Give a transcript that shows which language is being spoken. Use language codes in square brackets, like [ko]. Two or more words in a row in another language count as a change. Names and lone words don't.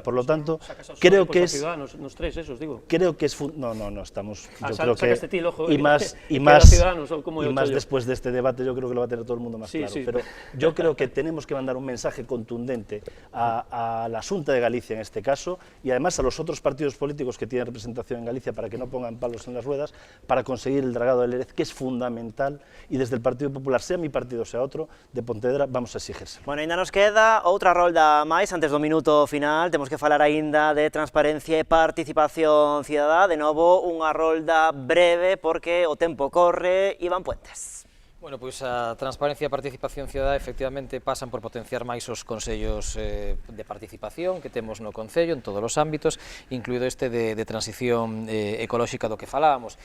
[es] Por lo tanto, creo que es no estamos, yo creo que y más después de este debate yo creo que lo va a tener todo el mundo más claro, pero yo creo que tenemos que mandar un mensaje contundente a la Xunta de Galicia en este caso, y además a los otros partidos políticos que tienen representación en Galicia para que no pongan palos en las ruedas para conseguir el dragado del Lérez, que es fundamental, y desde el Partido Popular, sea mi partido sea outro, de Pontevedra, vamos a exigírselo. [gl] Bueno, ainda nos queda outra rolda máis antes do minuto final, temos que falar aínda de transparencia e participación cidadá, de novo unha rolda breve porque o tempo corre. Iván Puentes. Bueno, pois a transparencia e a participación cidadá efectivamente pasan por potenciar máis os consellos de participación que temos no Concello en todos os ámbitos, incluído este de transición ecolóxica do que falábamos.